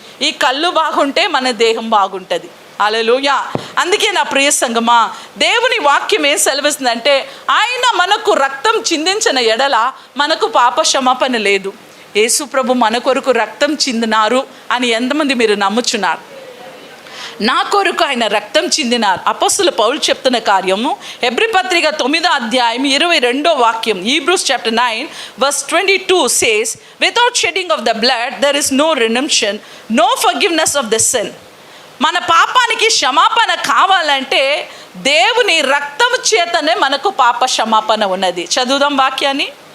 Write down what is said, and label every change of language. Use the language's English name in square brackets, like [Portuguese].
[Telugu] ఈ కళ్ళు బాగుంటే మన దేహం బాగుంటుంది. హల్లెలూయా. అందుకే నా ప్రియ సంగమా, దేవుని వాక్యం ఏం సెలవిస్తుందంటే ఆయన మనకు రక్తం చిందించిన ఎడల మనకు పాప క్షమాపణ లేదు. యేసు ప్రభు మన కొరకు రక్తం చిందినారు అని ఎంతమంది మీరు నమ్ముచున్నారు? నా కొరకు ఆయన రక్తం చిందినారు. అపోస్తలుల పౌలు చెప్తున్న కార్యము హెబ్రీ పత్రిక 9వ అధ్యాయం 22వ వాక్యం, [English] Hebrews chapter 9 verse 22 says, without shedding of the blood there is no redemption, no forgiveness of the sin. [Telugu] మన పాపానికి క్షమాపణ కావాలంటే దేవుని రక్తము చేతనే మనకు పాప క్షమాపణ ఉన్నది. చదువుదాం వాక్యాన్ని.